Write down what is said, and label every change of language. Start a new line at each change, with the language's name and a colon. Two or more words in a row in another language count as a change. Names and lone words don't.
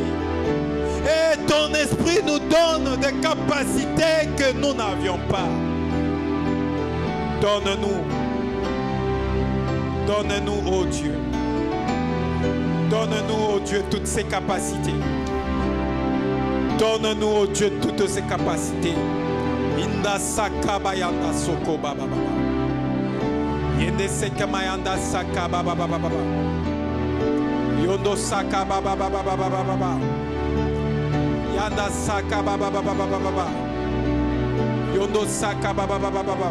French: Et ton esprit nous donne des capacités que nous n'avions pas. Donne-nous. Donne-nous, oh Dieu. Donne-nous, oh Dieu, toutes ces capacités. Donne-nous, oh Dieu, toutes ces capacités. Inda sakabayanda soko baba baba. Yende sekamayanda saka baba baba baba. Yondo saka baba baba baba baba. Yanda saka baba baba baba baba. Yondo saka baba baba baba.